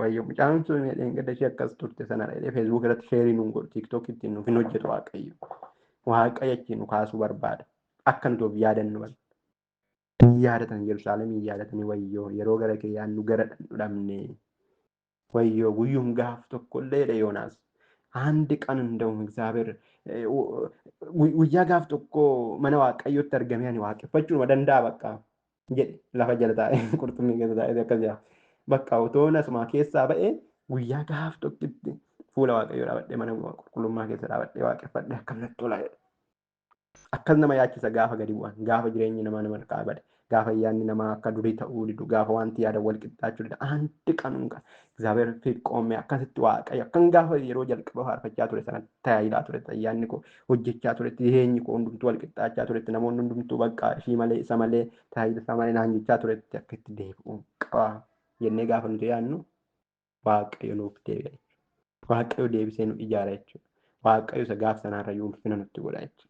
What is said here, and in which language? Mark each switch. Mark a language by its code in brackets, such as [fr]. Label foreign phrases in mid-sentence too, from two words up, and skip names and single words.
[om] Wayyo mucaan sun dheengadda ishee akkas turte sanadha jedhee feesbuuk irratti sheerii nuun godhu tiiktook ittiin nuuf hin hojjetu waaqayyo. Waaqayyo achi nu kaasuu barbaada. Akka nuti of yaadannu bal. Yaadatan Yerusaalemii yaadatanii wayyoo yeroo gara kee yaannu gara dhabne wayyoo guyyuun gaaf tokkollee dha Yoonaas. [am] አንድ ቀን እንደውም እግዚአብሔር [om] guyyaa gaaf tokko mana waaqayyootti argamee ani waaqeffachuun danda'a bakka jedhe lafa jala taa'ee qurxummii keessa taa'ee akkas jedha. Bakka utoon asumaa keessaa ba'ee guyyaa gaaf tokkitti fuula waaqayyoo dhaabadhee mana qulqullummaa keessa dhaabadhee waaqeffadhee akkam natti tola jedhe. Akkas nama yaachisa gaafa gadi bu'an gaafa jireenyi namaa nama harkaa bade gaafa ayyaanni namaa akka durii ta'uu didu gaafa wanti yaada wal qixxaachuu dida anti qanuun [am] እግዚአብሔር ፊት ቆሜ [om] akkasitti waaqayyo akkan gaafa yeroo jalqaba faarfachaa ture sana tajaajilaa turetti ayyaanni koo hojjechaa turetti jireenyi koo hundumtuu wal qixxaachaa turetti namoonni hundumtuu bakka ishii malee isa malee tajaajila isaa malee naan jechaa turetti akka itti deebi'uu qaba jennee gaafa nuti yaadnu waaqayyo nuuf deebi'a waaqayyo deebisee nu ijaara jechuudha waaqayyo isa gaaf sanaarra ulfina nutti godha jechuudha.